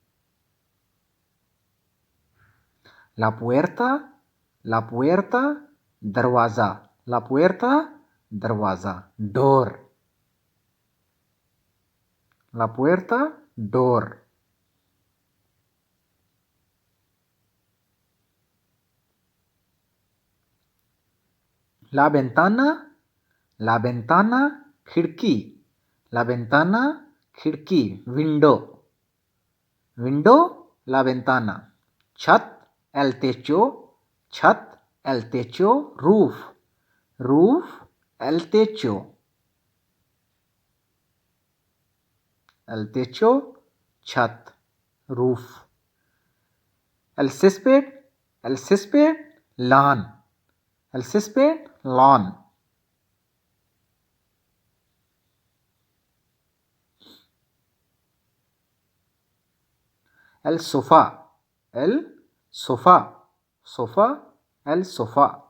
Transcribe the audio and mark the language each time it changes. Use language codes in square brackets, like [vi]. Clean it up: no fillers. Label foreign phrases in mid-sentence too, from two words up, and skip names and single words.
[es] la puerta, la puerta दरवाज़ा, la puerta, [hi] दरवाज़ा, डोर, [es] la puerta, डोर, la ventana, खिड़की, la ventana, [en] खिड़की, window, window, [es] la ventana, छत, el techo, छत, el techo, [en] roof, roof, [es] el techo, el techo, [hi] छत, रूफ, [es] el césped, lawn, el césped, lawn, el sofá, el sofá, sofá, el sofá,